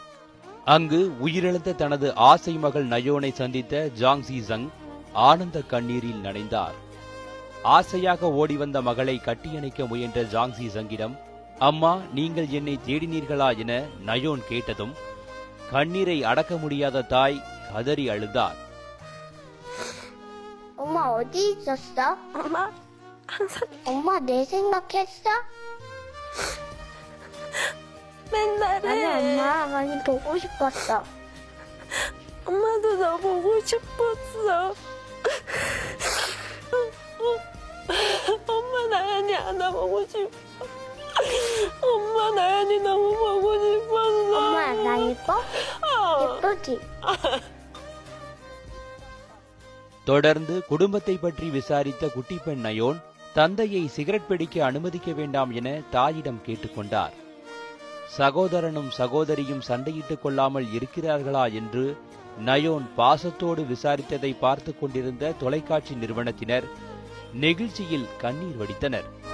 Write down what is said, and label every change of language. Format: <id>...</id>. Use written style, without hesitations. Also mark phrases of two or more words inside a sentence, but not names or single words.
<ta>அங்கு உயிரிழந்த தனது ஆசை மகள் நயோனை சந்தித்த ஜாங் சி ஜங் ஆனந்த கண்ணீரில் நனைந்தார். ஆசையாக ஓடிவந்த மகளை கட்டியணைக்க முயன்ற ஜாங் சி ஜங்கிடம், அம்மா, நீங்கள் என்னை தேடினீர்களா என நயோன் கேட்டதும் கண்ணீரை அடக்க முடியாத தாய் கதறி அழுதார்.</ta> <ko>엄마 어디 있었어? 엄마 내 생각했어? 맨날 해. 아니 엄마 많이 보고 싶었어. 엄마도 너 보고 싶었어. 엄마 나연이 안아보고 싶어. 엄마 나연이 너무 보고 싶었어. 엄마 나 예뻐? 예쁘지?</ko> <ta>தொடர்ந்து குடும்பத்தை பற்றி விசாரித்த குட்டி பெண் நயோன் தந்தையை சிகரெட் பிடிக்க அனுமதிக்க வேண்டாம் என தாயிடம் கேட்டுக்கொண்டார். சகோதரனும் சகோதரியும் சண்டையிட்டுக் கொள்ளாமல் இருக்கிறார்களா என்று நயோன் பாசத்தோடு விசாரித்ததை பார்த்து கொண்டிருந்த தொலைக்காட்சி நிறுவனத்தினர் நெகிழ்ச்சியில் கண்ணீர் வடித்தனர்.</ta>